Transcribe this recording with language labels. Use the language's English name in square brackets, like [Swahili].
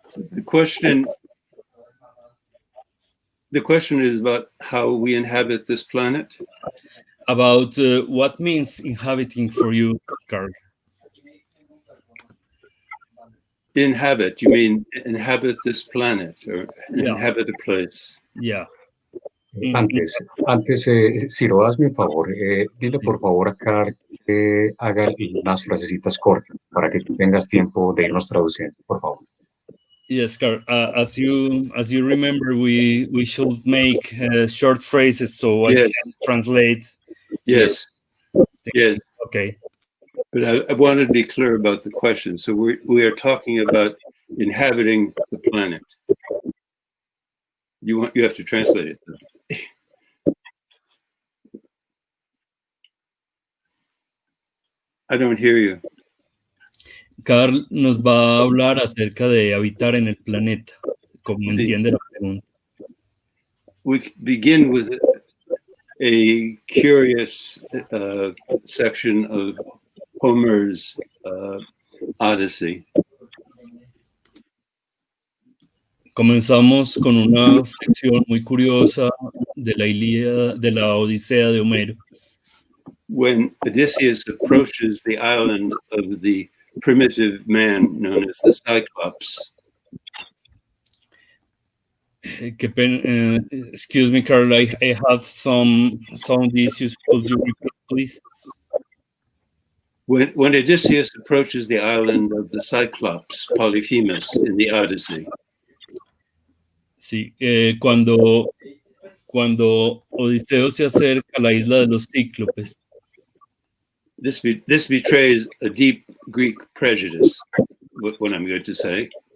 [English] The question is about how we inhabit this planet. About what means inhabiting for you, Carl? Inhabit, you mean inhabit this planet or inhabit a place? Yeah. [Spanish] Antes, Ciro, hazme un favor, dile por favor a Carl que haga unas frasecitas cortas para que tú tengas tiempo de irnos traduciendo, por favor. [English] Yes, Carl. As you remember, we should make short phrases so I can translate. Yes. Yes. Okay. But I wanted to be clear about the question. So we are talking about inhabiting the planet. You have to translate it. I don't hear you. [Spanish] Carl nos va a hablar acerca de habitar en el planeta, como entiende la pregunta. [English] We begin with a curious section of Homer's Odyssey. [Spanish] Comenzamos con una sección muy curiosa de la Odisea de Homero. [English] When Odysseus approaches the island of the primitive man known as the Cyclops. Excuse me, Carl, I had some sound issues. Could you repeat, please? When Odysseus approaches the island of the Cyclops, Polyphemus, in the Odyssey. [Spanish] Sí, cuando Odiseo se acerca a la isla de los Cíclopes. [English] This betrays a deep Greek prejudice, what I'm going to say.